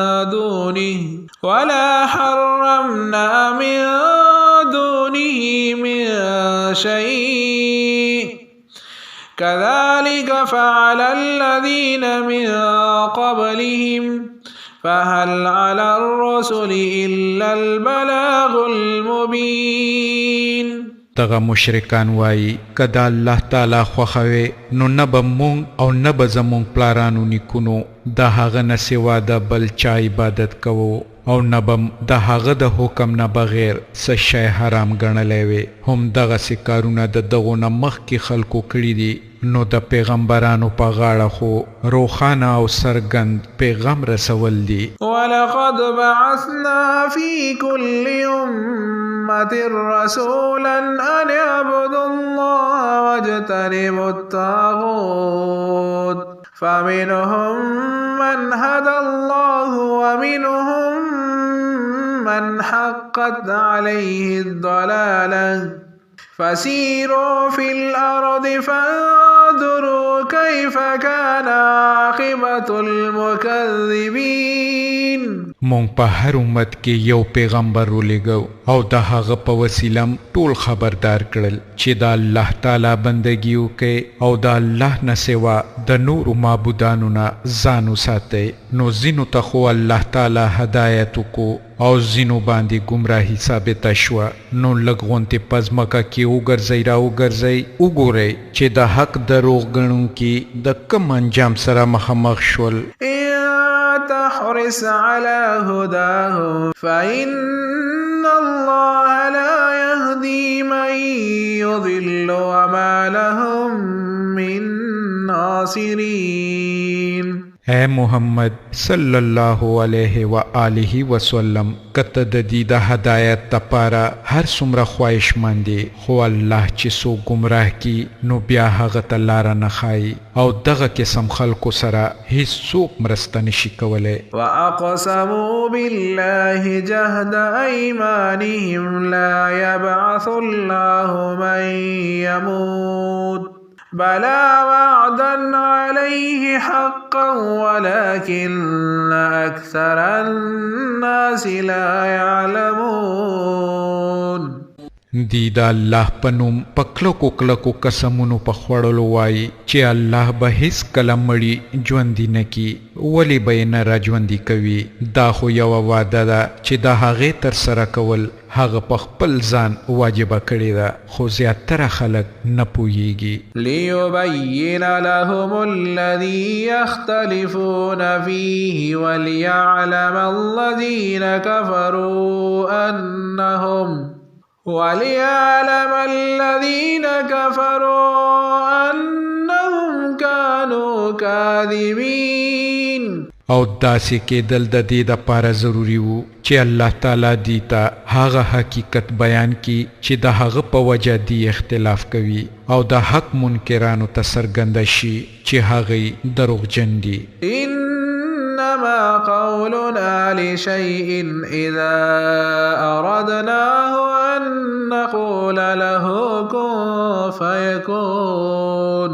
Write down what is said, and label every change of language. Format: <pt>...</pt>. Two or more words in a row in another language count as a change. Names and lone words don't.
<ar>دونه من شيء كذلك فعل الذين من قبلهم فهل على الرسل إلا البلاغ المبين</ar> <ps>دغه مشرکان وایي که د الله تعالی خوښه وې نو نه به مونږ او نه به زمونږ پلارانو نیکونو د هغه نه سوا د بل چا عبادت کوو او نه به د هغه د حکم نه بغیر څه شی حرام ګڼلی وې هم دغسې کارونه د دغو نه مخکې خلکو کړي دي نو د پیغمبرانو په غاړه خو روښانه او څرګند پیغام رسول دي</ps> <ar>ولقد بعثنا في كل أمة رسولا أن اعبدوا الله واجتنبوا الطاغوت فمنهم من هدى الله ومنهم من حقت عليه الضلالة فسيروا في الأرض فانظروا كيف كان عاقبة المكذبين</ar> <ps>مونږ په هر امت کې یو پیغمبر ولېږو او د هغه په وسیله ټول خبردار کړل چې د الله تعالی بندګي وکړئ او د الله نه سوا د نورو معبودانو نه ځان وساتئ. نو ځینو ته خو الله تعالی هدایت وکړو او ځینو باندې ګمراهي ثابته شوه. نو لږ غونتې په ځمکه کې وګرځئ را وګرځئ وګورئ چې د حق دروغ ګڼونکي د کوم انجام سره مخامخ شول.</ps> <ar>تحرص على هداهم فإن الله لا يهدي من يضل وما لهم من ناصرين.</ar> <ps>اے محمد</ps> <ar>صلی الله علیه و آله وسلم</ar> <ps>کته د دې د هدایت لپاره هر څومره خواهشمند دي خو الله چې څوک ګمراه کی نو بیا هغه ته لاره نه ښایي او دغه قسم خلکو سره هیڅوک مرسته نشي کولی.</ps> <ar>وأقسموا بالله جهد أيمانهم لا يبعث الله من يموت بلى وعدا عليه حقا ولكن أكثر الناس لا يعلمون.</ar> <ps>دی دا الله په نوم په کلکو کلکو قسمونو په خوړلو وایي چې الله به هیڅ کله مړي ژوندي نه کي ولې به یې نه راژوندي کوي. دا خو یوه وعده ده چې د هغې ترسره کول هغه په خپل ځان واجبه کړې ده خو زیاتره خلک نه پوهیږي.</ps> <ar>ليبين لهم الذي يختلفون فيه وليعلم الذين كفروا أنهم كانوا كاذبين.</ar> <ps>او داسې کېدل د دې دپاره ضروري وو چې الله تعالی دې ته هغه حقیقت بیان کړي چې د هغه په وجه دې اختلاف کوي او د حق منکرانو ته څرګنده شي چې هغوی دروغجن دي.</ps> <ar>إنما قولنا لشيء إذا أردناه أن نقول له كن فيكون.</ar>